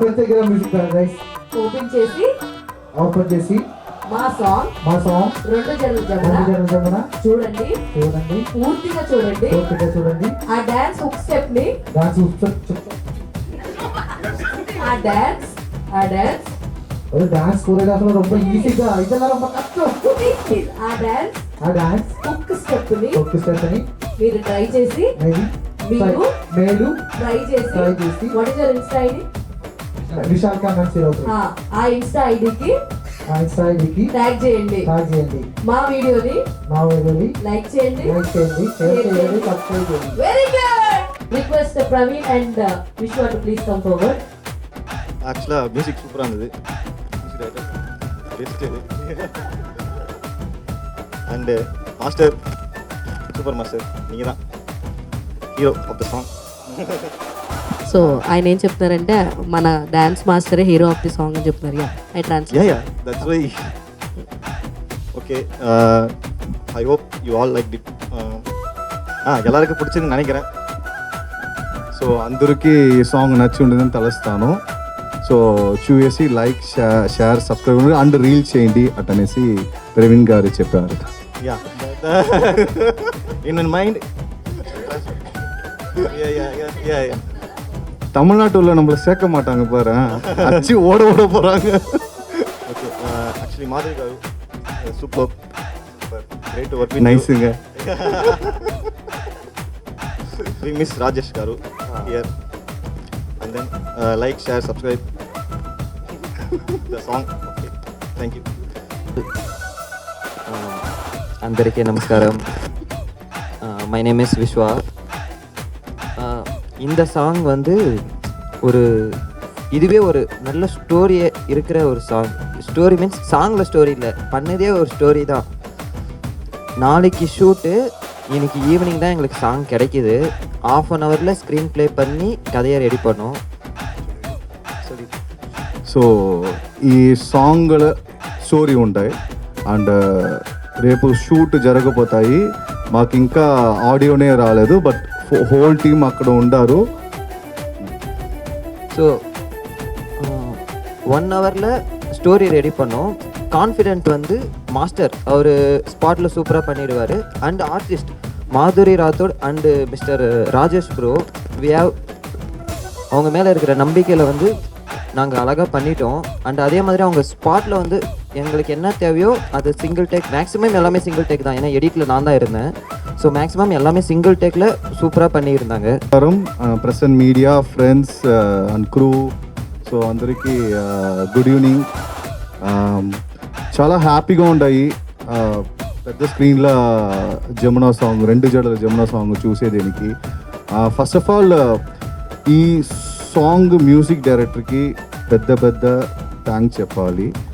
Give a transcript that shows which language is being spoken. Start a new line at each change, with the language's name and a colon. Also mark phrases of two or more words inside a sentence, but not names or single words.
Telugu: ప్రత్యేక మ్యూజిక్ ప్యారడైస్ ఓపెన్ చేసి మా సాంగ్ మా సాంగ్ రెండు జడల జమున జమున చూడండి చూడండి, పూర్తిగా చూడండి. పూర్తిగా చూడండి. ఆ డాన్స్ ఒక స్టెప్ ని డాన్స్ ఆ డాన్స్
Tamil: ஒரு
English: dance choreographer
Tamil: ரொம்ப ஈஸிగా இதெல்லாம் ரொம்ப கஷ்டம்.
Telugu: ఆ డాన్స్ ఆ డాన్స్ ఒక్క స్టెప్ ని ఒక్క స్టెప్ ని మీరు ట్రై చేసి మీరు మేలు ట్రై చేసి
English: what is your insta ID
Telugu: విశాల్ ఖాన్ సిరోజ్ ఆ ఇన్స్టా ఐడికి ట్యాగ్ చేయండి మా వీడియోని లైక్ చేయండి, షేర్ చేయండి, సబ్స్క్రైబ్ చేయండి.
English: Very good. Request Praveen and Vishwa to please come forward.
Tamil: ஆக்சுவலாக மியூசிக் சூப்பராக இருந்தது.
English: And master, super master,
Tamil: நீங்கள் தான்
English: hero of the song.
Telugu: సో ఆయన ఏం చెప్తారంటే మన డాన్స్ మాస్టరే
English: hero of the song
Telugu: అని చెప్తున్నారు.
English: I translate. Ya, that's why. Okay, I hope you all like it.
Tamil: எல்லாருக்கும் பிடிச்சதுன்னு நினைக்கிறேன்.
Telugu: సో అందరికీ ఈ సాంగ్ నచ్చి ఉండదని తలుస్తాను. సో చూసి
English: like, share, subscribe and reel
Telugu: చేయండి అటనేసి ప్రవీణ్ గారు చెప్పారు.
English: ya in mind
Tamil: தமிழ்நாட்டுல நம்மள சேர்க்க மாட்டாங்க பாரு, அச்சு ஓட போறாங்க.
English: Okay, actually மாதவி గారు super great work, నైస్ங்க. We miss Rajesh garu here, and then like, share, subscribe the song. Okay, thank you.
Telugu: అందరికీ నమస్కారం.
English: My name is Vishwa.
Tamil: இந்த சாங் வந்து இதுவே ஒரு நல்ல ஸ்டோரியே இருக்கிற ஒரு சாங்.
English: story means
Tamil: சாங்கில் ஸ்டோரி இல்லை, பண்ணதே ஒரு ஸ்டோரி தான். நாளைக்கு ஷூட்டு, இன்னைக்கு ஈவினிங் தான் எங்களுக்கு சாங் கிடைக்கிது. 1/2 hourல
English: screen play
Tamil: பண்ணி கதையை ரெடி பண்ணோம்.
Telugu: సో ఈ సాంగ్ల స్టోరీ ఉంటాయి అండ్ రేపు షూట్ జరగబోతాయి. మాకు ఇంకా ఆడియోనే రాలేదు,
English: but whole team
Telugu: అక్కడ ఉండారు.
Tamil: ஸோ 1 hourல ஸ்டோரி ரெடி பண்ணோம். கான்ஃபிடென்ட் வந்து மாஸ்டர் அவர் ஸ்பாட்டில் சூப்பராக பண்ணிடுவார். அண்ட் ஆர்டிஸ்ட் மாதுரி ராத்தோட்
English: and Mister
Tamil: ராஜேஷ் ப்ரோ,
English: we have
Tamil: அவங்க மேலே இருக்கிற நம்பிக்கையில் வந்து நாங்கள் அழகாக பண்ணிட்டோம். அண்ட் அதே மாதிரி அவங்க ஸ்பாட்டில் வந்து எங்களுக்கு என்ன தேவையோ அது
English: single take,
Tamil: மேக்ஸிமம் எல்லாமே
English: single take
Tamil: தான். ஏன்னா எடிட்டில் நான் தான் இருந்தேன். ஸோ மேக்ஸிமம் எல்லாமே சிங்கிள் டேக்கில் சூப்பராக பண்ணியிருந்தாங்க.
English: present media, friends and crew,
Telugu: సో అందరికీ
English: good evening.
Telugu: చాలా హ్యాపీగా ఉన్నాయి పెద్ద స్క్రీన్లో జమునా సాంగ్, రెండు జడల జమునా సాంగ్ చూసేదానికి.
English: first of all
Telugu: ఈ సాంగ్ మ్యూజిక్ డైరెక్టర్కి పెద్ద థ్యాంక్స్ చెప్పాలి.